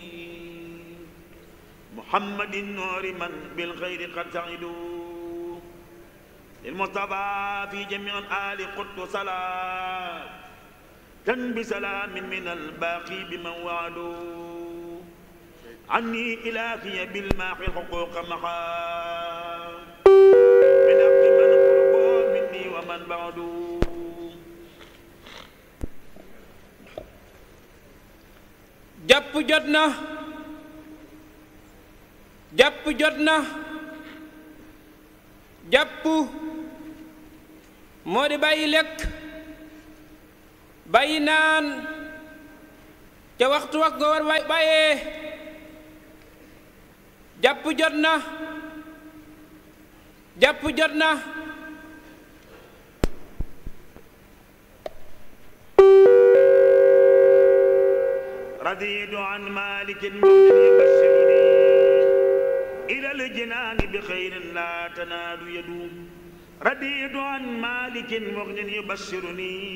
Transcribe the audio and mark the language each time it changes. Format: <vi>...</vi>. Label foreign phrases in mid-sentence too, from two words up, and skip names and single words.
<ar>محمد النور من بالخير قد سعدوا للمصطفى في جميع الآل قدت صلاة بسلام من الباقي بمن وعدوا عني إلهي بالماحي الحقوق محا من أقل من قربوا مني ومن بعدوا</ar> <wo>jàpp jot na jàpp jot na jàpp moo di bàyyi lekk bàyyi naan ca waxtu wax nga war bàyyee jàpp jot na jàpp jot na</wo> <ar>رضيت عن مالك يبشرني إلى الجنان بخير لا تنال يد رضيت عن مالك يبشرني</ar>